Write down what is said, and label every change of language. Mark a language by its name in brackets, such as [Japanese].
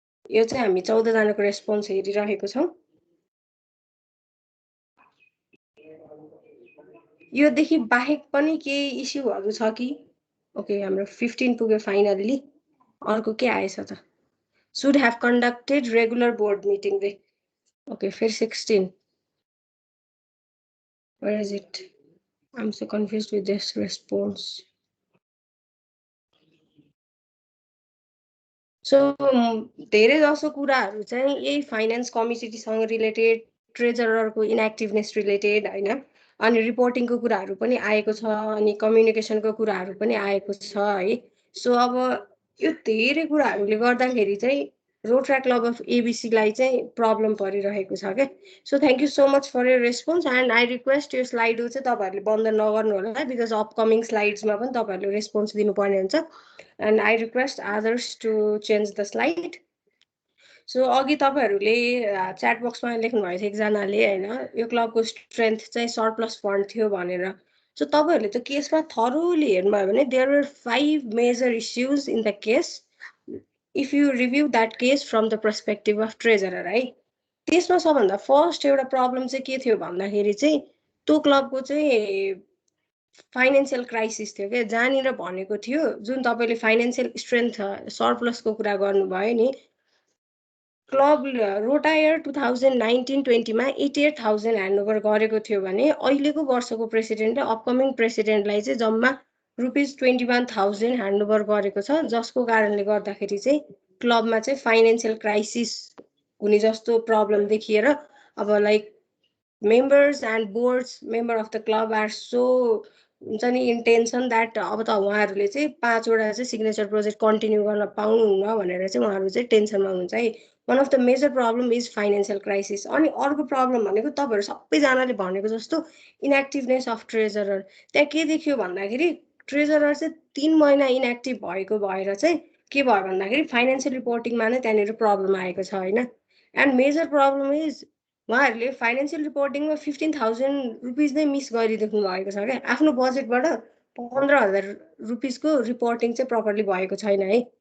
[Nepali] यो चाहिँ हामी 14 जनाको रेस्पोन्स हेरिरहेको छौं. यो देखि बाहेक पनि के इश्यूहरु छ कि? ओके, हाम्रो 15 पुग्यो फाइनल्ली. अर्को के आएछ त? [English] should have conducted regular board meeting. Okay, for 16. Where is it? I'm so confused with this response. [Nepali] So धेरै जसो कुराहरू चाहिँ यही फाइनान्स कमिटीसँग रिलेटेड, ट्रेजररको इनएक्टिभनेस रिलेटेड हैन, अनि रिपोर्टिङको कुराहरू पनि आएको छ, अनि कम्युनिकेसनको कुराहरू पनि आएको छ है। सो अब यो धेरै कुराहरूले गर्दाखेरि चाहिँ रोटरा क्लब अफ एबीसी लाई चाहिँ प्रब्लम परिरहेको छ के। [English] so thank you so much for your response and I request यो slide [Nepali] चाहिँ तपाईहरुले बन्द नगर्नु होला [English] because upcoming स्लाइड्समा [Nepali] पनि तपाईहरुले रेस्पोन्स दिनुपर्ने हुन्छ। [English] And I request others to change the slide. [Nepali] So अघि तपाईहरुले च्याट बक्समा लेख्नु भएको थियो एकजनाले हैन, यो क्लबको स्ट्रेन्थ चाहिँ सरप्लस फन्ड थियो भनेर। सो तपाईहरुले त केसमा थरोली हेर्नुभयो भने [English] there were 5 major issues in the case if you review that case from the perspective of treasurer [Nepali] है। त्यसमा सबभन्दा फर्स्ट एउटा प्रब्लम चाहिँ के थियो भन्दाखेरि चाहिँ त्यो क्लबको चाहिँ फाइनेन्शियल क्राइसिस थियो के, जहाँनिर भनेको थियो जुन तपाईले फाइनेन्शियल स्ट्रेन्थ सरप्लसको कुरा गर्नुभयो नि, क्लब रोटा इयर 2019-20 मा 88,000 ह्यान्डओभर गरेको थियो भने अहिलेको वर्षको प्रेसिडेन्ट र अपकमिङ प्रेसिडेन्टलाई चाहिँ जम्मा ₹21,000 ह्यान्डओभर गरेको छ, जसको कारणले गर्दाखेरि चाहिँ क्लबमा चाहिँ फाइनेन्शियल क्राइसिस हुने जस्तो प्रब्लम देखिएर अब like [English] members and boards member of the club are so [Nepali] हुन्छ नि इन टेन्सन दैट अब त उहाँहरुले चाहिँ 5 वटा चाहिँ सिग्नेचर प्रोजेक्ट कन्टिन्यू गर्न पाउनुहुन्न भनेर चाहिँ उहाँहरु चाहिँ टेन्सनमा हुन्छ है। [English] one of the major problem is financial crisis। [Nepali] अनि अर्को प्रब्लम भनेको तपाईहरु सबैजनाले भनेको जस्तो इनएक्टिभनेस अफ ट्रेजरर। त्यहाँ के देखियो भन्दाखेरि ट्रेजरर चाहिँ 3 महिना इनएक्टिभ भएको भएर चाहिँ के भयो भन्दाखेरि फाइनान्शियल रिपोर्टिङमा नै त्यहाँनिर प्रब्लम आएको छ हैन। [English] and major problem is [Nepali] उहाँहरुले फाइनान्शियल रिपोर्टिङमा 15,000 रुपीस नै मिस गरिदिनु भएको छ के, आफ्नो बजेटबाट 15,000 रुपीसको रिपोर्टिङ चाहिँ प्रपरली भएको छैन है।